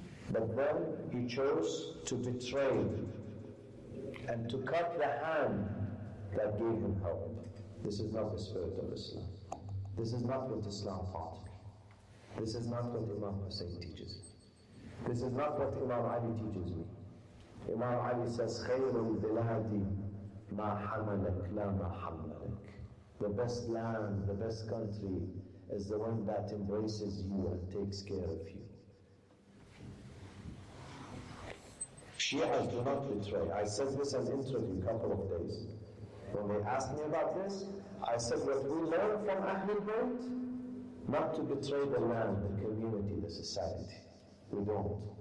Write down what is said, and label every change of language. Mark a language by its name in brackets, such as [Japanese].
[English] But then he chose to betray and to cut the hand that gave him help. This is not the spirit of Islam. This is not what Islam taught me. This is not what Imam Hoseine teaches me. This is not what Imam Ali teaches me. Imam Ali says, [Arabic] خَيْرُ الْبِلَادِ مَا حَمَلَكْ لَا مَا حَمَلَكْ. [English] The best land, the best country is the one that embraces you and takes care of you. Shias do not betray. I said this in an interview a couple of days. When they asked me about this, I said what we learn from Ahlul Bayt, not to betray the land, the community, the society. We don't.